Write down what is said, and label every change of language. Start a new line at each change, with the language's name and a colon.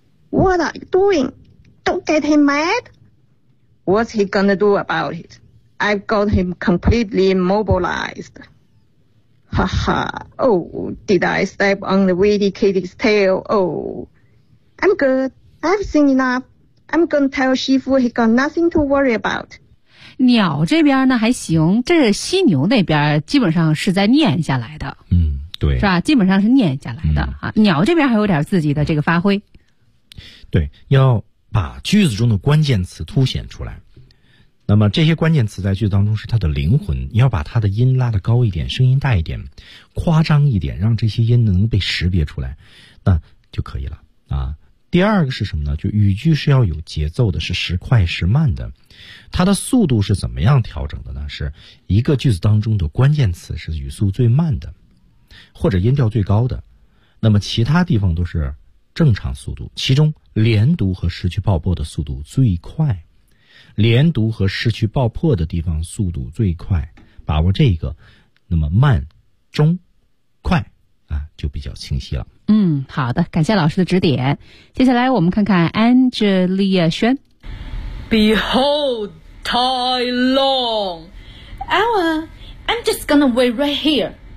English: What are you doing? Don't get him mad. What's he gonna do about it? I've got him completely immobilized. Ha ha. Oh, did I step on the witty kitty's tail? Oh, I'm good. I've seen enough. I'm gonna tell Shifu he got nothing to worry about.
Chinese: 鸟这边呢还行，这犀牛那边基本上是在念下来的。嗯，对，是吧？基本上是念下来的、嗯、啊。鸟这边还有点自己的这个发挥。对，要把句子中的关键词凸显出来。那么这些关键词在句子当中是它的灵魂，你要把它的音拉得高一点，声音大一点，夸张一点，让这些音能被识别出来，那就可以了啊。第二个是什么呢？就语句是要有节奏的，是时快时慢的。它的速度是怎么样调整的呢？是一个句子当中的关键词是语速最慢的，或者音调最高的，那么其他地方都是正常速度，其中连读和失去爆破的速度最快，连读和失去爆破的地方速度最快，把握这个，那么慢、中、快啊，就比较清晰了。嗯，好的，感谢老师的指点。接下来我们看看 Angelia 轩。
English: Behold Tai Long, I'm just gonna wait right here.